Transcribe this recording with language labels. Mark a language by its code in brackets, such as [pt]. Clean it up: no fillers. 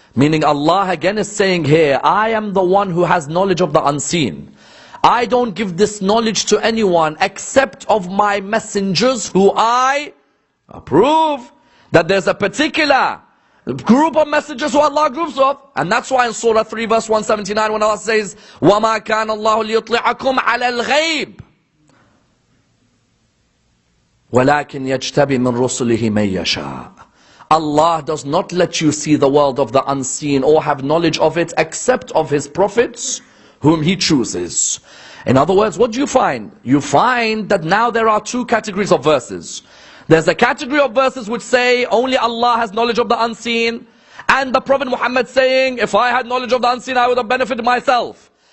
[en] Meaning Allah again is saying here, I am the one who has knowledge of the unseen. I don't give this knowledge to anyone except of my messengers who I approve. That there's a particular group of messengers who Allah groups of. And that's why in Surah 3 verse 179 when Allah says, [ar] وَمَا كَانَ اللَّهُ لِيُطْلِعَكُمْ عَلَى الْغَيْبِ وَلَكِنْ يَجْتَبِي مِنْ رُسُلِهِ مَنْ يَشَاءُ. [en] Allah does not let you see the world of the unseen or have knowledge of it except of His prophets whom He chooses. In other words, what do you find? You find that now there are two categories of verses. There's a category of verses which say only Allah has knowledge of the unseen, and the Prophet Muhammad saying, if I had knowledge of the unseen, I would have benefited myself.